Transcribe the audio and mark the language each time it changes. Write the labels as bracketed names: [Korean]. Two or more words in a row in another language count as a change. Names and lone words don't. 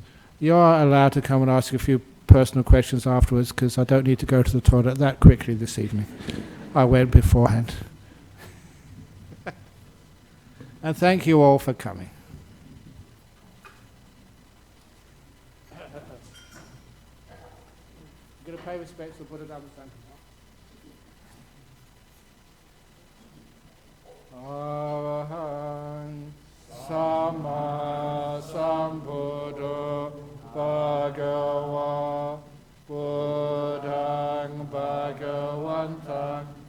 [English] You are allowed to come and ask a few personal questions afterwards, because I don't need to go to the toilet that quickly this evening. I went beforehand. And thank you all for coming. I'm going to pay respects to Buddha Dhamma Sangha. [Pali] Arahant Sama Sambuddho Bhagava Buddhang Bhagavantang